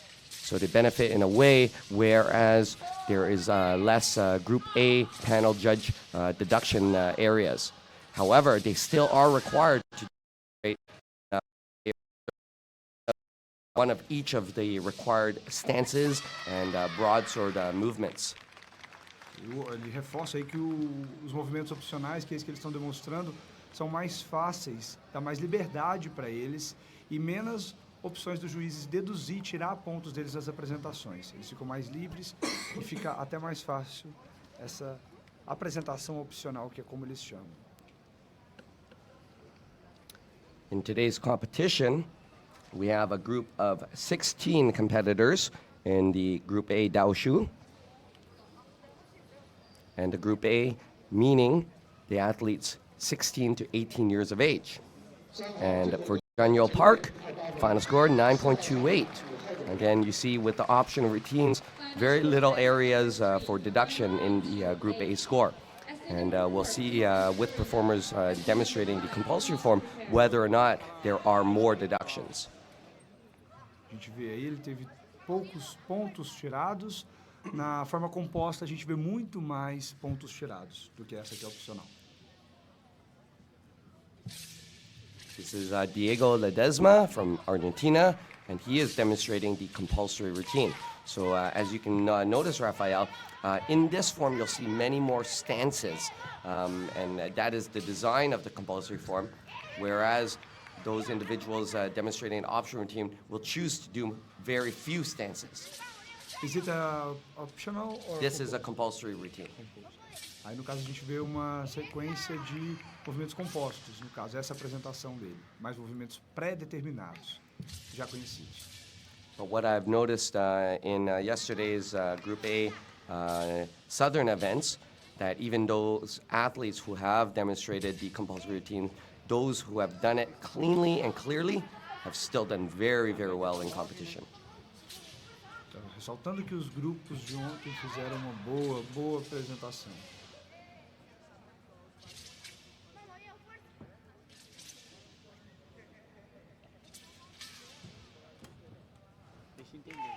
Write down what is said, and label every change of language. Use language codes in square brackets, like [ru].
[en] So they benefit in a way, whereas there is less Group A panel judge deduction areas. However, they still are required to demonstrate one of each of the required stances and broadsword movements. [pt] Ele reforça aí que os movimentos opcionais, que é isso que eles estão demonstrando, são mais fáceis, dá mais liberdade para eles e menos opções dos juízes deduzir, tirar pontos deles das apresentações. Eles ficam mais livres e fica até mais fácil essa apresentação opcional, que é como eles chamam. [en] In today's competition, we have a group of 16 competitors in the Group A Daoshu. And the Group A meaning the athletes 16 to 18 years of age. And for Jung-Yo Park, final score 9.28. Again, you see with the optional routines, very little areas for deduction in the Group A score. And we'll see with performers demonstrating the compulsory form whether or not there are more deductions. [pt] A gente vê aí, ele teve poucos pontos tirados. Na forma composta, a gente vê muito mais pontos tirados do que essa que é opcional. [en] This is Diego Ledesma from Argentina, and he is demonstrating the compulsory routine. So as you can notice, Rafael, in this form you'll see many more stances, and that is the design of the compulsory form, whereas those individuals demonstrating an optional routine will choose to do very few stances. Is it optional or This is a compulsory routine. [pt] Aí, no caso, a gente vê uma sequência de movimentos compostos. No caso, essa é a apresentação dele. Mais movimentos pré-determinados, já conhecidos. [en] But what I've noticed in yesterday's Group A Southern events, that even those athletes who have demonstrated the compulsory routine, those who have done it cleanly and clearly have still done very, very well in competition. [pt] Então, ressaltando que os grupos de ontem fizeram uma boa apresentação. Deixa eu entender.